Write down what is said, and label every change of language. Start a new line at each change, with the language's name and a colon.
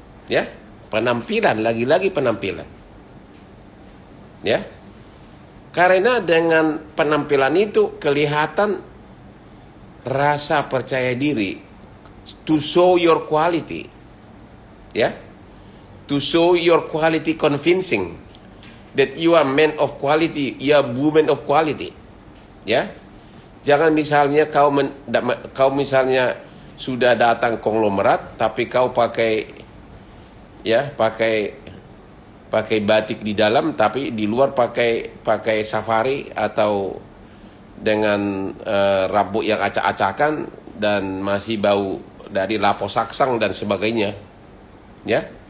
Indonesian: Ya, penampilan, lagi-lagi penampilan. Ya. Karena dengan penampilan itu kelihatan rasa percaya diri,
English: to show your quality.
Indonesian: Ya.
English: To show your quality convincing that you are man of quality, you are woman of quality.
Indonesian: Ya. Jangan misalnya kau misalnya sudah datang konglomerat tapi kau pakai batik di dalam tapi di luar pakai safari atau dengan rambut yang acak-acakan dan masih bau dari lapo saksang dan sebagainya. Ya.